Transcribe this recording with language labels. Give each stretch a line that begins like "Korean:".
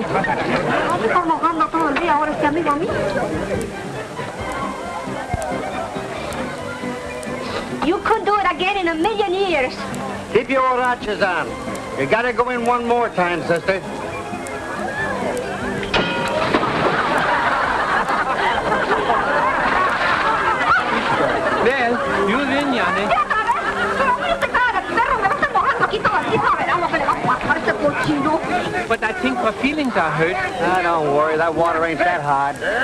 Spanish: ¿No está mojando todo el día ahora este amigo mío?
English: You could do it again in a million years. Keep your horachas on. You gotta go in one more time, sister. Well, you win, Yanni.
Spanish: Pero mire esta cara de perro, me va a estar mojando aquí todo el día. Verá lo que le va a pasar a este cochino.
English: But I think her feelings are hurt. Ah, don't worry, that water ain't that hot.